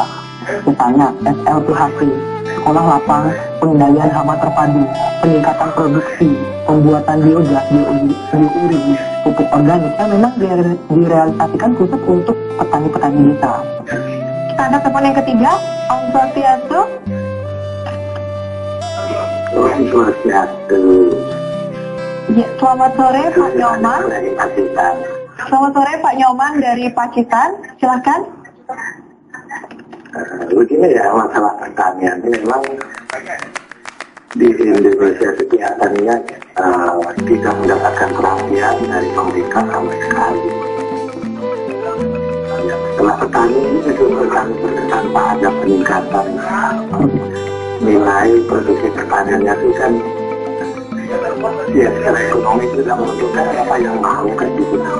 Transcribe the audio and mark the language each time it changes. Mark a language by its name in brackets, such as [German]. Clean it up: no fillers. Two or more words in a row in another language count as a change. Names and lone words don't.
[Indonesian] Misalnya SLPHP, Sekolah Lapang Pengendalian Hama Terpadu, peningkatan produksi, pembuatan biogas, biourib, pupuk organik yang memang direalisasikan khusus untuk petani-petani desa. Kita angkat telepon yang ketiga, Om Swastiastu. Om Swastiastu. Ya, selamat sore Pak Nyoman. Selamat sore Pak Nyoman dari Pacitan. Silakan. Begini ya, masalah pertanian ini memang di Indonesia itu kelihatannya tidak mendapatkan perhatian dari pemerintah sama sekali. Setelah petani ini itu tanpa ada peningkatan nilai produksi pertaniannya itu kan ya secara ekonomi itu tidak menentukan apa yang mau kan gitu.